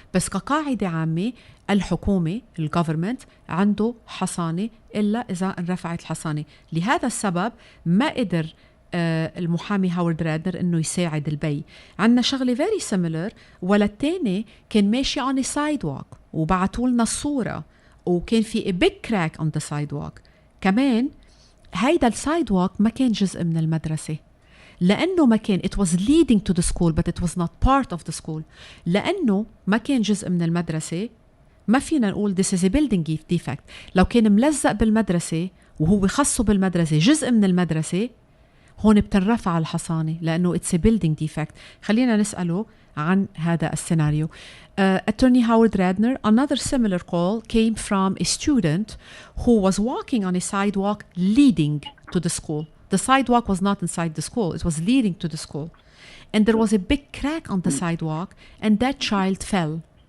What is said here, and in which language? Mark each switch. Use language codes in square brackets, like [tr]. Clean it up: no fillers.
[ar] بس كقاعدة عامة الحكومة الجوفرمنت عنده حصانة إلا إذا انرفعت الحصانة. لهذا السبب ما قدر المحامي هاورد رادنر إنه يساعد البي. عنا شغلة [en] very similar، [ar] ولد تاني كان ماشي [en] on a sidewalk [ar] وبعتوا لنا الصورة، وكان في [en] a big crack on the sidewalk. [ar] كمان هيدا السايدوالك ما كان جزء من المدرسة، لأنه ما كان [en] it was leading to the school [ar] but it was not part of the school. لأنه ما كان جزء من المدرسة ما فينا نقول [en] this is a building defect. [ar] لو كان ملزق بالمدرسة وهو خصه بالمدرسة جزء من المدرسة هون بتنرفع الحصانة لأنه [en] it's a building defect. [ar] خلينا نسأله عن هذا السيناريو. [en] Attorney Howard Radner, another similar call came from a student who was walking on a sidewalk leading to the school. The sidewalk was not inside the school, it was leading to the school. And there was a big crack on the sidewalk and that child fell.